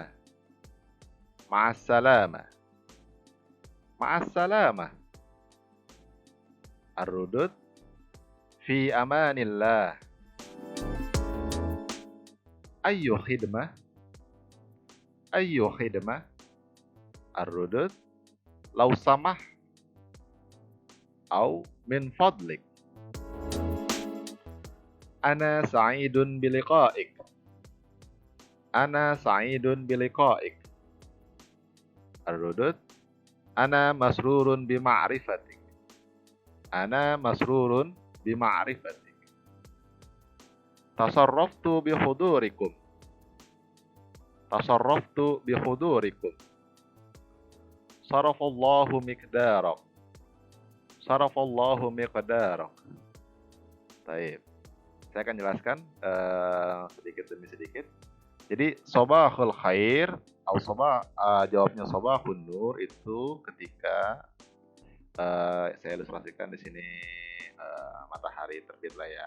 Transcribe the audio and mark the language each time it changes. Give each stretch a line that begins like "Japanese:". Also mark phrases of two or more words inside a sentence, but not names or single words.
Arabic: مع السلامة. مع السلامة. الردود في أمان الله. أي خدمة. أي خدمة. الردود لو سمحت أو من فضلك. أنا سعيد بلقائك. أنا سعيد بلقائك. الردود أنا مسرور بمعرفتك. أنا مسرور بمعرفتك. تشرفت بحضوركم. تشرفت بحضوركم. شرف الله مقدارك. شرف الله مقدارك.
Indonesian: Baik. Saya akan jelaskan sedikit demi sedikit. Jadi
Arabic: صباح الخير
Indonesian: atau jawabnya
Arabic: صباح النور
Indonesian: itu ketika saya ilustrasikan di sini matahari terbit lah ya.